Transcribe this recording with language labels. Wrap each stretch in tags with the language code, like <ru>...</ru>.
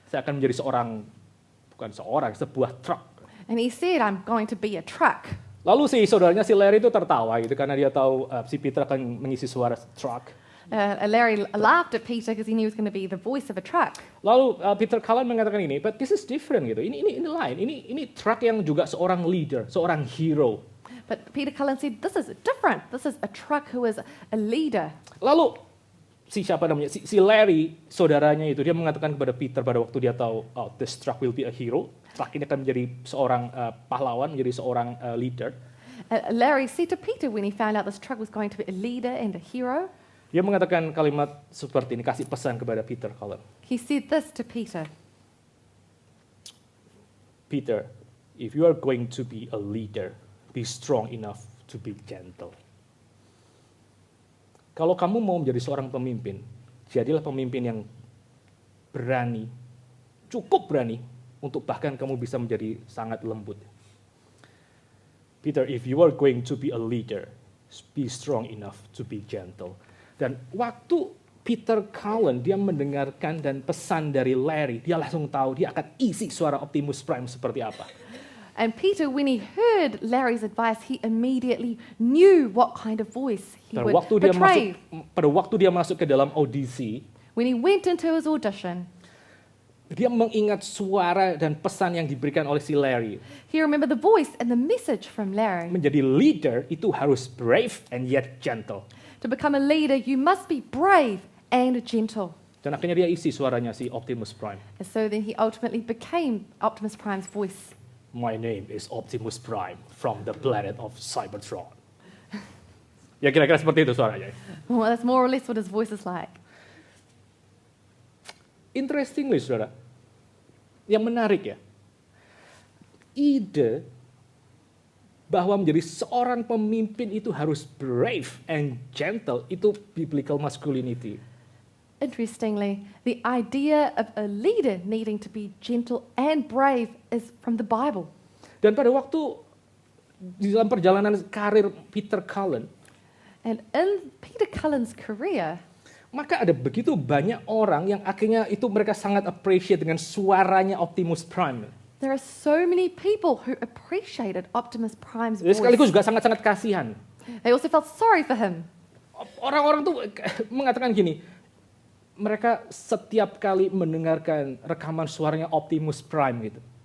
<id>Saya akan menjadi sebuah truk.</id> <en>And he said, I'm going to be a truck.</en> <id>Lalu si saudaranya si Larry itu tertawa gitu karena dia tahu si Peter akan mengisi suara truck.</id> <en>Larry laughed at Peter because he knew he was going to be the voice of a truck.</en> <id>Lalu Peter Cullen mengatakan ini,</id> <en>but this is different</en> <id>gitu. Ini lain. Ini truck yang juga seorang leader, seorang hero.</id> <en>But Peter Cullen said, this is different. This is a truck who is a leader.</en> <id>Lalu si Larry, saudaranya itu, dia mengatakan kepada Peter pada waktu dia tahu, oh,</id> <en>this truck will be a hero.</en> <id>Truck ini akan menjadi seorang pahlawan, menjadi seorang leader.</id> <en>Larry said to Peter when he found out this truck was going to be a leader and a hero,</en> <id>Dia mengatakan kalimat seperti ini, kasih pesan kepada Peter Cullen.</id> <en>he said this to Peter. Peter, if you are going to be a leader, be strong enough to be gentle.</en> <id>Kalau kamu mau menjadi seorang pemimpin, jadilah pemimpin yang berani, cukup berani, untuk bahkan kamu bisa menjadi sangat lembut.</id> <en>Peter, if you are going to be a leader, be strong enough to be gentle.</en> <id>Dan waktu Peter Cullen dia mendengarkan dan pesan dari Larry, dia langsung tahu dia akan isi suara Optimus Prime seperti apa.</id> <en>And Peter, when he heard Larry's advice, he immediately knew what kind of voice he</en> <id>Dan</id> <en>would portray.</en> <id>pada waktu dia masuk ke dalam audisi,</id> <en>When he went into his audition,</en> <id>dia mengingat suara dan pesan yang diberikan oleh si Larry.</id> <en>he remembered the voice and the message from Larry.</en> <id>Menjadi leader itu harus</id> <en>brave and yet gentle. To become a leader, you must be brave and gentle.</en> <id>Dan akhirnya dia isi suaranya si Optimus Prime.</id> <en>And so then he ultimately became Optimus Prime's voice. My name is Optimus Prime from the planet of Cybertron.</en> <id>Ya kira-kira seperti itu suaranya.</id> <en>Well, that's more or less what his voice is like.</en> <id>Interestingly, saudara, yang menarik ya, ide bahwa menjadi seorang pemimpin itu harus</id> <en>brave and gentle,</en> <id>itu</id> <en>biblical masculinity. Interestingly, the idea of a leader needing to be gentle and brave is from the Bible.</en> <id>Dan pada waktu di dalam perjalanan karir Peter Cullen,</id> <en>And in Peter Cullen's career,</en> <id>maka ada begitu banyak orang yang akhirnya itu mereka sangat appreciate dengan suaranya Optimus Prime.</id> <en>there are so many people who appreciated Optimus Prime's</en> <id>Jadi</id> <en>voice.</en> <id>sekaligus juga sangat-sangat kasihan.</id> <en>They also felt sorry for him.</en> <id>Orang-orang tuh mengatakan gini, mereka setiap kali mendengarkan rekaman suaranya Optimus Prime gitu.</id>